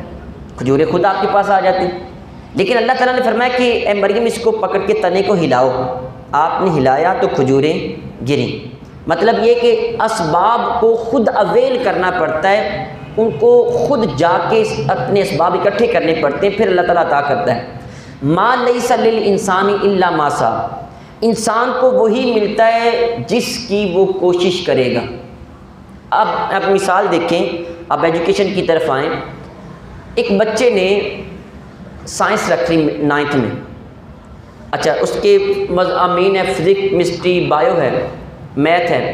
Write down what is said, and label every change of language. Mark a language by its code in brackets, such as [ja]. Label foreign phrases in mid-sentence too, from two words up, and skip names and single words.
[ur] کھجوریں خود آپ کے پاس آ جاتی. لیکن اللہ تعالیٰ نے فرمایا کہ اے مریم اس کو پکڑ کے تنے کو ہلاؤ. آپ نے ہلایا تو کھجوریں گریں. مطلب یہ کہ اسباب کو خود اویل کرنا پڑتا ہے، ان کو خود جا کے اپنے اسباب اکٹھے کرنے پڑتے ہیں، پھر اللہ تعالیٰ عطا کرتا ہے. [ar] ما لیس للانسان الا ما سعی، [ur] انسان کو وہی ملتا ہے جس کی وہ کوشش کرے گا. اب مثال دیکھیں، اب ایجوکیشن کی طرف آئیں. ایک بچے نے سائنس رکھ لی 9th میں، اچھا اس کے مضامین ہے فزکس، کیمسٹری، بایو ہے، میتھ ہے.